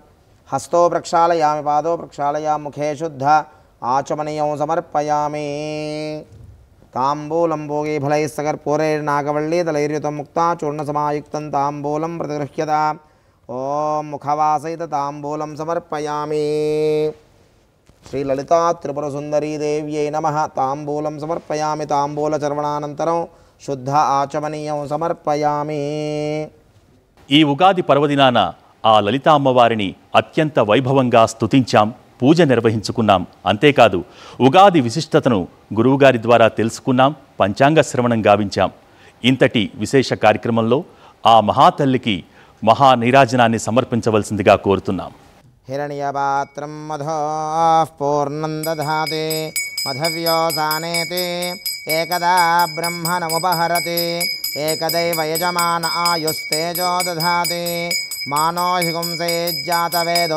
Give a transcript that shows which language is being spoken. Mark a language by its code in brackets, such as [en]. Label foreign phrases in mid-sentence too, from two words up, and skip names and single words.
[sa] हस्तो प्रक्षालयामि पादो प्रक्षालयामि मुखे शुद्ध आचमनीयं समर्पयामि ताम्बूलं भोगीफलैः सकर्पूरैर्नागवल्लीदलैर्युतं मुक्ताचूर्णसमायुक्तं ताम्बूलं प्रतिगृह्यता ॐ मुखवासयितताम्बूलं समर्पयामि श्रीललितात्रिपुरसुन्दरीदेव्यै नमः ताम्बूलं समर्पयामि ताम्बूलचर्वणानन्तरं शुद्ध आचमनीयं समर्पयामि [te] ఈ ఉగాది పర్వదినాన ఆ లలితా అమ్మవారిని అత్యంత వైభవంగా స్తుతించాం, పూజ నిర్వహించుకున్నాం. అంతేకాదు ఉగాది విశిష్టతను గురువుగారి ద్వారా తెలుసుకున్నాం, పంచాంగ శ్రవణం గావించాం. ఇంతటి విశేష కార్యక్రమంలో ఆ మహాతల్లికి మహా నీరాజనాన్ని సమర్పించవలసిందిగా కోరుతున్నాం. [sa] हिरण्यपात्रं मधोः पूर्णं दधाति मधव्योसानेति एकदा ब्रह्मणमुपहरति एकदैव यजमान आयुस्तेजो दधाति मानो हिगुंसेज्जातवेदो